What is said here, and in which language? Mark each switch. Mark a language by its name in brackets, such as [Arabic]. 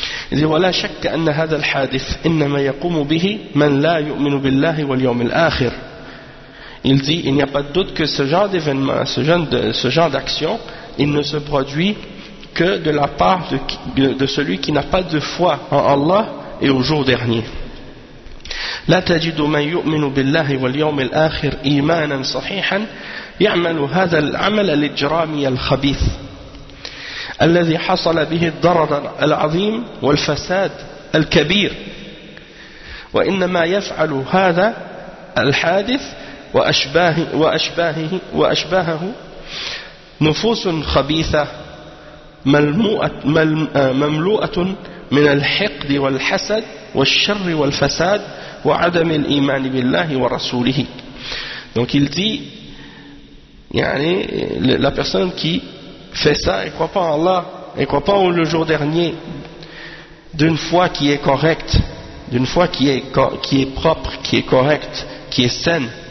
[French] Il dit voilà chaque année [Arabic] هذا الحادث إنما يقوم به من لا يؤمن بالله واليوم الآخر. [French] Il dit il n'y a pas de doute que ce genre d'événement, ce genre d'action, il ne se produit que de la part de celui qui n'a pas de foi en Allah et au jour dernier. [Arabic] لا تجد من يؤمن بالله واليوم الآخر إيمانا صحيحا يعمل هذا العمل الإجرامي الخبيث الذي حصل به الضرر العظيم والفساد الكبير وإنما يفعل هذا الحادث وأشباهه نفوس خبيثة مملوءة من الحقد والحسد والشر والفساد وعدم الإيمان بالله ورسوله. [French] Donc il dit [Arabic] يعني [French] la personne qui fait ça et croit pas en Allah et croit pas en le jour dernier d'une foi qui est correcte, d'une foi qui est propre, qui est correcte, qui est saine.